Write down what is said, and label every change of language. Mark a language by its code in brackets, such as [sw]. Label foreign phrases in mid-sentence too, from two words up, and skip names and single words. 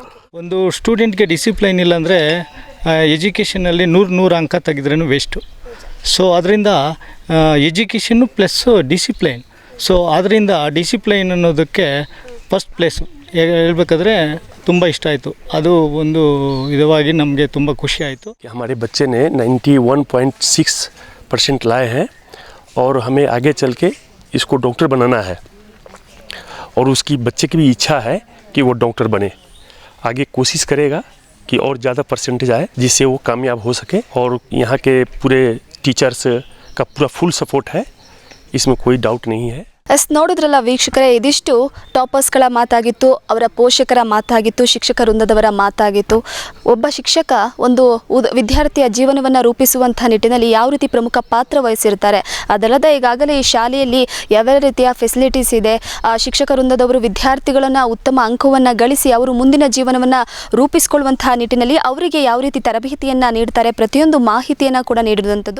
[kn] ಒಂದು ಸ್ಟೂಡೆಂಟ್ಗೆ ಡಿಸಿಪ್ಲೈನ್ ಇಲ್ಲಾಂದರೆ ಎಜುಕೇಷನಲ್ಲಿ 100 ಅಂಕ ತೆಗೆದ್ರೂ ವೇಸ್ಟು. ಸೊ ಅದರಿಂದ [en] education plus discipline. [kn] ಸೊ ಅದರಿಂದ ಡಿಸಿಪ್ಲೈನ್ ಅನ್ನೋದಕ್ಕೆ [en] first place [kn] ಹೇಳ್ಬೇಕಾದ್ರೆ ತುಂಬ ಇಷ್ಟ ಆಯಿತು. ಅದು ಒಂದು ವಿಧವಾಗಿ ನಮಗೆ ತುಂಬ ಖುಷಿ ಆಯಿತು. [hi] हमारे बच्चे ने 91.6% लाए हैं और हमें आगे चल के इसको डॉक्टर बनाना है और उसकी बच्चे की भी इच्छा है कि वो डॉक्टर बने. आगे कोशिश करेगा कि और ज़्यादा परसेंटेज आए जिससे वो कामयाब हो सके. और यहाँ के पूरे टीचर्स का पूरा [en] full support [hi] है, इसमें कोई डाउट नहीं है. [kn] ನೋಡಿದ್ರಲ್ಲ ವೀಕ್ಷಕರೇ, ಇದಿಷ್ಟು ಟಾಪರ್ಸ್ಗಳ ಮಾತಾಗಿತ್ತು, ಅವರ ಪೋಷಕರ ಮಾತಾಗಿತ್ತು, ಶಿಕ್ಷಕ ವೃಂದದವರ ಮಾತಾಗಿತ್ತು. ಒಬ್ಬ ಶಿಕ್ಷಕ ಒಂದು ವಿದ್ಯಾರ್ಥಿಯ ಜೀವನವನ್ನು ರೂಪಿಸುವಂಥ ನಿಟ್ಟಿನಲ್ಲಿ ಯಾವ ರೀತಿ ಪ್ರಮುಖ ಪಾತ್ರ ವಹಿಸಿರ್ತಾರೆ. ಅದಲ್ಲದೆ ಈಗಾಗಲೇ ಈ ಶಾಲೆಯಲ್ಲಿ ಯಾವ ರೀತಿಯ ಫೆಸಿಲಿಟೀಸ್ ಇದೆ, ಶಿಕ್ಷಕ ವೃಂದದವರು ವಿದ್ಯಾರ್ಥಿಗಳನ್ನು ಉತ್ತಮ ಅಂಕವನ್ನು ಗಳಿಸಿ ಅವರು ಮುಂದಿನ ಜೀವನವನ್ನು ರೂಪಿಸಿಕೊಳ್ಳುವಂತಹ ನಿಟ್ಟಿನಲ್ಲಿ ಅವರಿಗೆ ಯಾವ ರೀತಿ ತರಬೇತಿಯನ್ನು ನೀಡ್ತಾರೆ, ಪ್ರತಿಯೊಂದು ಮಾಹಿತಿಯನ್ನು ಕೂಡ ನೀಡಿರುವಂಥದ್ದು.